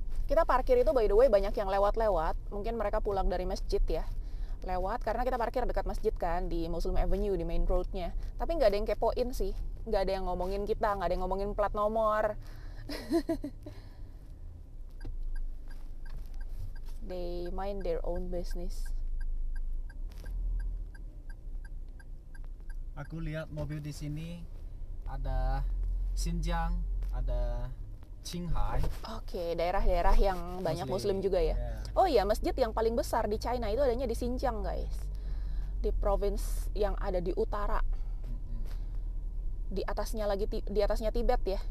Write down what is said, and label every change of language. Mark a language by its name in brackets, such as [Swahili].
[Indonesian] Kita parkir itu [English] by the way [Indonesian] banyak yang lewat-lewat. Mungkin mereka pulang dari masjid ya. Lewat karena kita parkir dekat masjid kan di Muslim Avenue di main roadnya. Tapi nggak ada yang kepoin sih. Nggak ada yang ngomongin kita, nggak ada yang ngomongin plat nomor. [English] They mind their own business. [Indonesian] Aku lihat mobil di sini ada Xinjiang, ada Qinghai. Oke, daerah-daerah yang banyak Muslim juga ya. [English] Yeah. [Indonesian] Oh iya, masjid yang paling besar di China itu adanya di Xinjiang, guys. Di provinsi yang ada di utara. Di atasnya lagi di atasnya Tibet ya.